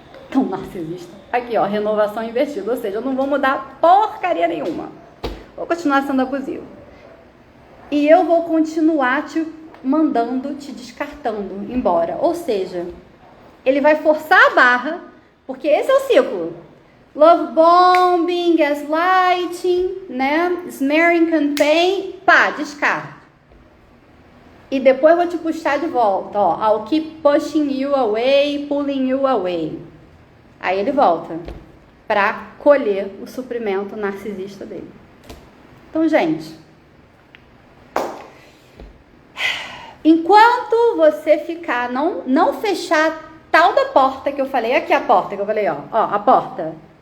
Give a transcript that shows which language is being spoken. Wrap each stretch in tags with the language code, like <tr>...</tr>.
<pt>Tão narcisista. Aqui, ó, renovação invertida. Ou seja, eu não vou mudar porcaria nenhuma. Vou continuar sendo abusivo. E eu vou continuar te mandando, te descartando embora. Ou seja, ele vai forçar a barra, porque esse é o ciclo.</pt> <en>Love bombing, gaslighting, né?</en> <pt>Smearing campaign, pá, descarta. E depois eu vou te puxar de volta, ó.</pt> <en>I'll keep pushing you away, pulling you away.</en> <pt>Aí ele volta para colher o suprimento narcisista dele. Então, gente, enquanto você ficar, não fechar tal da porta que eu falei, aqui a porta que eu falei, ó, a porta.</pt>